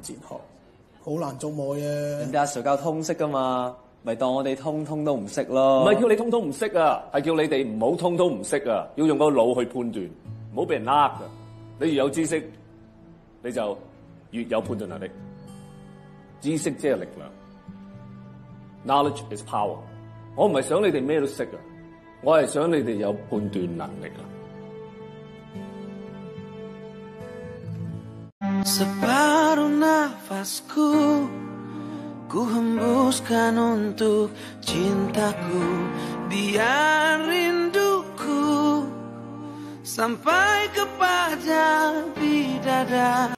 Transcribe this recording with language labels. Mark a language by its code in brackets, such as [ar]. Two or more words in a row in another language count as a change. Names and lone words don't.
[yue] 人哋阿 Sir 教通識噶嘛， 咪當我哋通通都唔識咯。唔係叫你通通唔識啊，係叫你哋唔好通通唔識啊，要用個腦去判斷，唔好俾人呃㗎。你越有知識，你就越有判斷能力。知識即係力量 ， [en] knowledge is power。 [yue] 我唔係想你哋咩都識啊，我係想你哋有判斷能力啊。 [id] Separuh nafasku ku hembuskan untuk cintaku, biar rinduku sampai kepada bidadari.